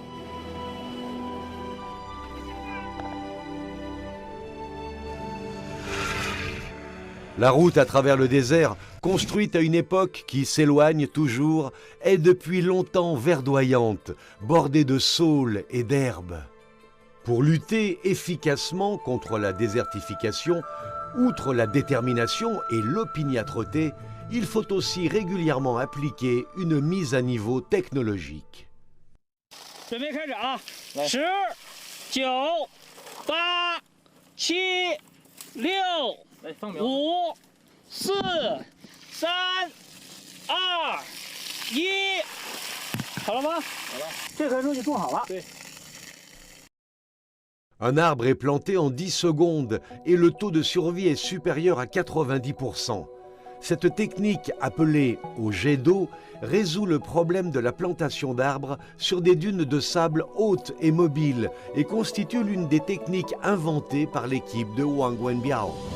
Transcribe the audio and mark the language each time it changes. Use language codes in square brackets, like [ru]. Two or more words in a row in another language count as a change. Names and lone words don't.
[fr] La route à travers le désert, construite à une époque qui s'éloigne toujours, est depuis longtemps verdoyante, bordée de saules et d'herbes. Pour lutter efficacement contre la désertification, outre la détermination et l'opiniâtreté, il faut aussi régulièrement appliquer une mise à niveau technologique. [zh] 准备开始啊！10、9、8、7、6、5、4、3、2、1，好了吗？好了，这棵树就种好了。对。 [fr] Un arbre est planté en 10 secondes et le taux de survie est supérieur à 90%. Cette technique, appelée au jet d'eau, résout le problème de la plantation d'arbres sur des dunes de sable hautes et mobiles et constitue l'une des techniques inventées par l'équipe de Wang Wenbiao.